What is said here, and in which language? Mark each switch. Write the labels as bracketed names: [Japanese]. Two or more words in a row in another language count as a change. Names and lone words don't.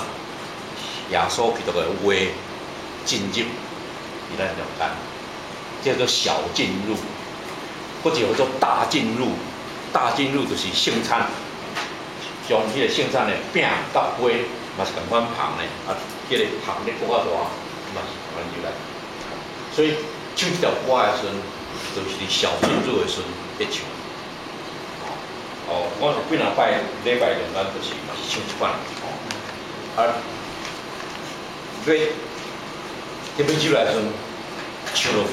[Min Nan Chinese] 耶稣基督的话进入伊咱中间，叫做小进入，或者叫做大进入。大进入就是圣餐，将迄个圣餐的饼甲杯嘛是共款捧的，迄个捧咧搁较大，嘛是共款入来。所以唱这条歌的时阵，就是小进入的时阵咧唱。我有几两摆礼拜中间就是嘛是唱一款，要入来的时阵唱落